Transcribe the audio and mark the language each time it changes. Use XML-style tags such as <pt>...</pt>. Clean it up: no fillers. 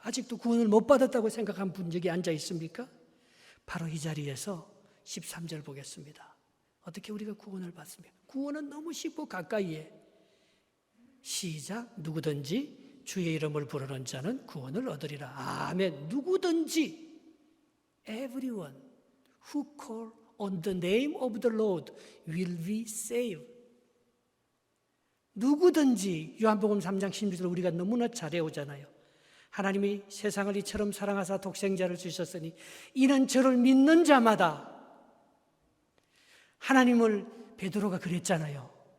<ko>아직도 구원을 못 받았다고 생각한 분 여기 앉아 있습니까? 바로 이 자리에서 13절 보겠습니다. 어떻게 우리가 구원을 받습니까? 구원은 너무 쉽고 가까이에. 시작. 누구든지 주의 이름을 부르는 자는 구원을 얻으리라. 아멘.</ko> <en>누구든지 Everyone who call on the name of the Lord will be saved.</en> <ko>누구든지 요한복음 3장 16절 우리가 너무나 잘 외우잖아요. 하나님이 세상을 이처럼 사랑하사 독생자를 주셨으니 이는 저를 믿는 자마다 하나님을 베드로가 그랬잖아요.</ko>